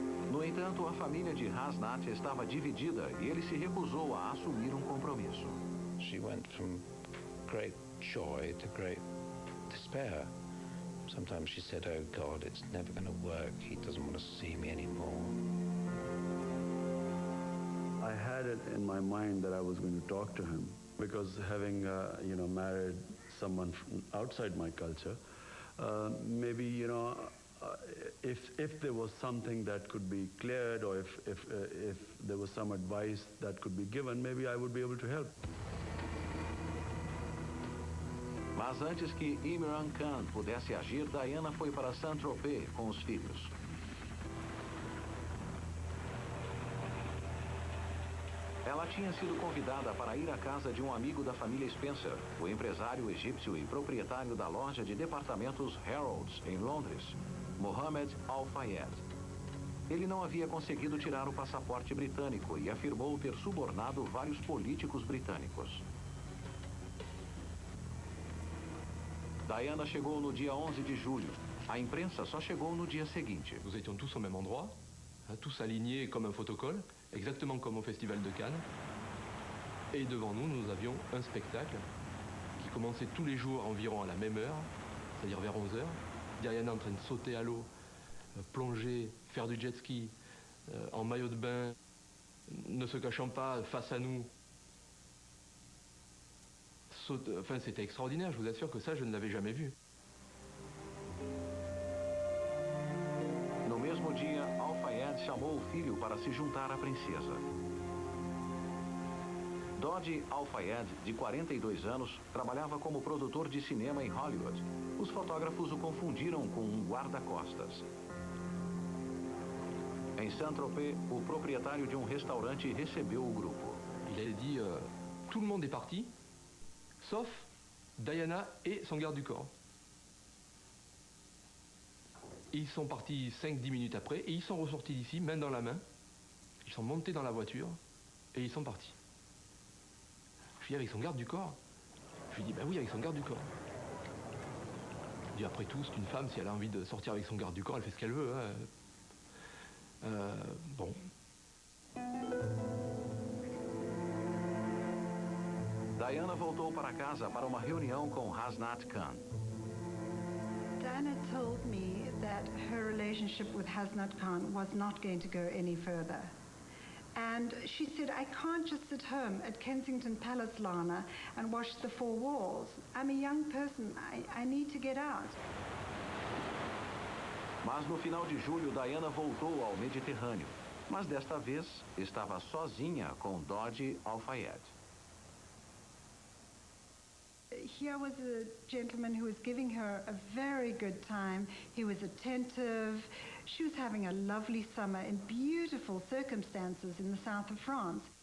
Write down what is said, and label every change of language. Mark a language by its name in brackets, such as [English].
[Portuguese] No entanto, a família de Hasnat estava dividida e ele se recusou a assumir um compromisso. [English] She went from great joy to great despair. Sometimes she said, "Oh God, it's never going to work. He doesn't want to see me anymore." I had it in my mind that I was going to talk to him because having, married someone from outside my culture, maybe, if there was something that could be cleared or if there was some advice that could be given, maybe I would be able to help. [Portuguese] Mas antes que Imran Khan pudesse agir, Diana foi para Saint-Tropez com os filhos. Ela tinha sido convidada para ir à casa de um amigo da família Spencer, o empresário egípcio e proprietário da loja de departamentos Harrods, em Londres, Mohammed Al-Fayed. Ele não havia conseguido tirar o passaporte britânico e afirmou ter subornado vários políticos britânicos. Diana chegou no dia 11 de julho. A imprensa só chegou no dia seguinte. [French] Nous étions tous au même endroit, tous alignés comme un photocall, exactement comme au Festival de Cannes. Et devant nous, nous avions un spectacle qui commençait tous les jours environ à la même heure, c'est-à-dire vers 11 h. Diana en train de sauter à l'eau, plonger, faire du jet ski, en maillot de bain, ne se cachant pas face à nous. Enfin, c'était extraordinaire, je vous assure que ça, je ne l'avais jamais vu. [Portuguese] No mesmo dia, Al-Fayed chamou o filho para se juntar à princesa. Dodi Al-Fayed, de 42 anos, trabalhava como produtor de cinema em Hollywood. Os fotógrafos o confundiram com um guarda-costas. Em Saint-Tropez, o proprietário de um restaurante recebeu o grupo. [French] Il a dit, tout le monde est parti, sauf Diana et son garde du corps. Ils sont partis 5-10 minutes après et ils sont ressortis d'ici, main dans la main. Ils sont montés dans la voiture et ils sont partis. Je lui dis, avec son garde du corps? Je lui dis, ben oui, avec son garde du corps. Je dis, après tout, c'est une femme, si elle a envie de sortir avec son garde du corps, elle fait ce qu'elle veut. Hein. Bon. [Portuguese] Diana voltou para casa para uma reunião com Hasnat Khan. [English] Diana told me that her relationship with Hasnat Khan was not going to go any further. And she said, I can't just sit home at Kensington Palace, Lana, and watch the four walls. I'm a young person. I need to get out. [Portuguese] Mas no final de julho, Diana voltou ao Mediterrâneo. Mas desta vez, estava sozinha com Dodi Al-Fayed. [English] Here was a gentleman who was giving her a very good time. He was attentive. She was having a lovely summer in beautiful circumstances in the south of France.